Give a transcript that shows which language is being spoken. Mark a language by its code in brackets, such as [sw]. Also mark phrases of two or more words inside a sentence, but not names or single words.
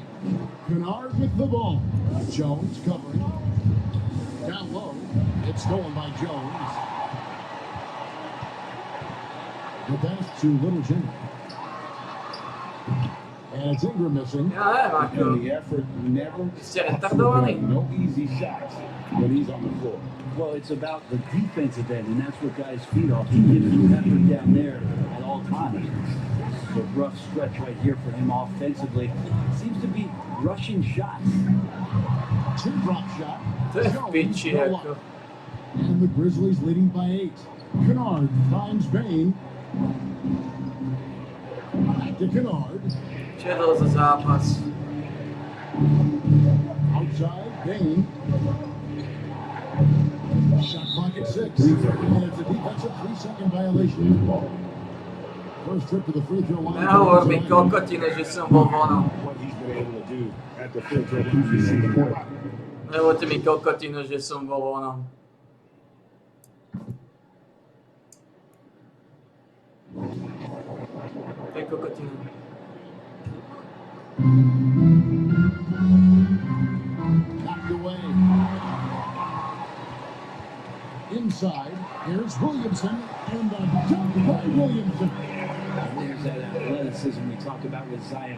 [en] Kennard with the ball. Jones covering. Down low. It's stolen by Jones. The pass to Little Jimmy. And it's Ingram missing. [cs] Ja, Marco. [en] And the effort never [cs] Jsi retardovaný. [en] no easy shots when he's on the floor. Well, it's about the defensive end, and that's what guys feed off. He gives you effort down there at all times. It's a rough stretch right here for him offensively. Seems to be rushing shots. Two drop shot. [cs] To je v Jones, piči, no jako. [en] luck. And the Grizzlies leading by 8. Kennard finds Bain. Back to Kennard. [cs] Četl za zápas. [en] Outside, Bain. Shot clock at 6. And it's a defensive 3-second violation. First trip to the free throw line. [sk] Nehovor mi kokotinu, že som bol vonom. [en] What he's been able to do at the free throw line. [sk] Nehovorte mi kokotinu, že som bol vonom. [cs] To je kokotina. [en] Knocked away. Inside, here's Williamson, and a dunk by Williamson. There's that athleticism we talk about with Zion.